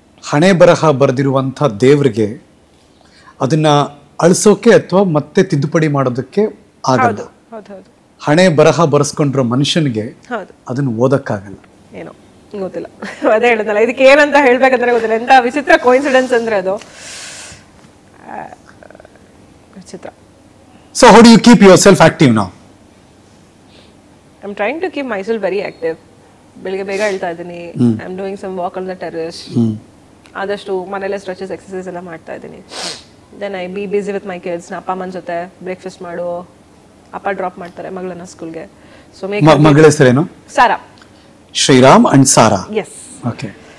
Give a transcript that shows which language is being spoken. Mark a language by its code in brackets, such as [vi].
[kn] ಹಣೆ ಬರಹ ಬರೆದಿರುವಂಥ ದೇವ್ರಿಗೆ ಅದನ್ನ ಅಳಿಸೋಕೆ ಅಥವಾ ಮತ್ತೆ ತಿದ್ದುಪಡಿ ಮಾಡೋದಕ್ಕೆ ಆಗಲ್ಲ. ಹಣೆ ಬರಹ ಬರೆಸ್ಕೊಂಡಿರೋ ಮನುಷ್ಯನಿಗೆ ಅದನ್ನ ಓದಕ್ಕಾಗಲ್ಲ. ಏನೋ ಗೊತ್ತಿಲ್ಲ, ಅದೇ ಹೇಳಿದ್ನಲ್ಲ, ಇದಕ್ಕೆ ಏನಂತ ಹೇಳ್ಬೇಕಂದ್ರೆ ಗೊತ್ತಿಲ್ಲ. ಎಂತ ವಿಚಿತ್ರ ಕೋಇನ್ಸಿಡೆನ್ಸ್ ಅಂದ್ರೆ ಅದು, ವಿಚಿತ್ರ. [en] So how do you keep yourself active now? I'm trying to keep myself very active. [kn] ಬೆಳಿಗ್ಗೆ ಬೇಗ ಹೇಳ್ತಾ ಇದ್ದೀನಿ. [en] I am doing some walk on the terrace. [kn] ಆದಷ್ಟು ಮನೇಲೆ ಸ್ಟ್ರೆಚಸ್, ಎಕ್ಸರ್ಸೈಸ್ ಎಲ್ಲ ಮಾಡ್ತಾ ಇದ್ದೀನಿ. [en] Then I be busy with my kids. [kn] ಅಪ್ಪ ಅಮ್ಮನ ಜೊತೆ ಬ್ರೇಕ್ಫಾಸ್ಟ್ ಮಾಡು, ಅಪ್ಪ ಡ್ರಾಪ್ ಮಾಡ್ತಾರೆ ಮಗಳನ್ನ ಸ್ಕೂಲ್ಗೆ. ಸೊ ಮಗಳ ಹೆಸರೇನು? Sara. Shriram and Sara. [en] Yes. Okay.